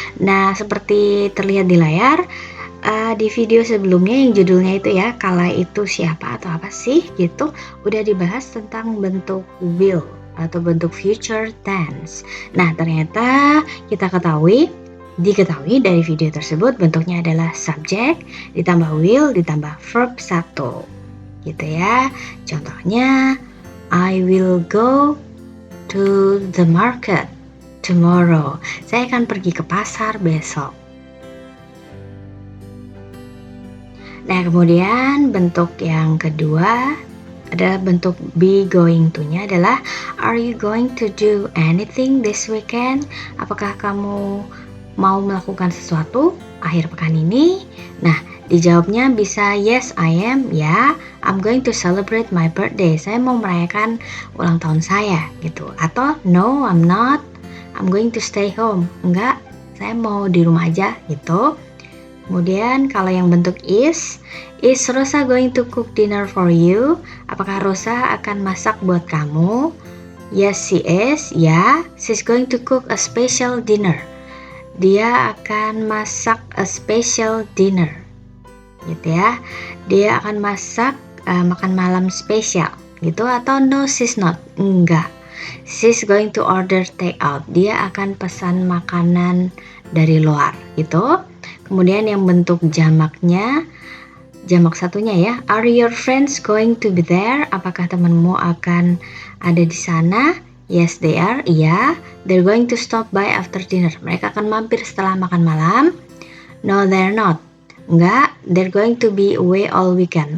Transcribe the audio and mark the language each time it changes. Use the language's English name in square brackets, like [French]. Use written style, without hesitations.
[Indonesian] Nah, seperti terlihat di layar, di video sebelumnya yang judulnya itu ya, kala itu siapa atau apa sih gitu, udah dibahas tentang bentuk will atau bentuk future tense. Nah, ternyata diketahui dari video tersebut bentuknya adalah subject ditambah will ditambah verb 1 gitu ya. [English] Contohnya, I will go to the market tomorrow. [Indonesian] Saya akan pergi ke pasar besok. Nah, kemudian bentuk yang kedua adalah bentuk [English] be going to-nya [Indonesian] adalah [English] are you going to do anything this weekend? [Indonesian] Apakah kamu mau melakukan sesuatu akhir pekan ini? Nah, dijawabnya bisa [English] yes I am [Indonesian] ya, [English] I'm going to celebrate my birthday. [Indonesian] Saya mau merayakan ulang tahun saya gitu. Atau [English] no I'm not, I'm going to stay home. [Indonesian] Enggak, saya mau di rumah aja gitu. Kemudian kalau yang bentuk [English] is Rosa going to cook dinner for you? [Indonesian] Apakah Rosa akan masak buat kamu? [English] Yes, she is. Ya, she's going to cook a special dinner. [Indonesian] Dia akan masak [English] a special dinner. [Indonesian] Gitu ya. Dia akan masak makan malam spesial gitu. Atau [English] no, she's not. [Indonesian] Enggak. [English] She's going to order take out. [Indonesian] Dia akan pesan makanan dari luar gitu. Kemudian yang bentuk jamaknya, jamak satunya ya, [English] are your friends going to be there? [Indonesian] Apakah temanmu akan ada di sana? [English] Yes, they are. Iya, they're going to stop by after dinner. [Indonesian] Mereka akan mampir setelah makan malam. [English] No, they're not. Enggak, they're going to be away all weekend.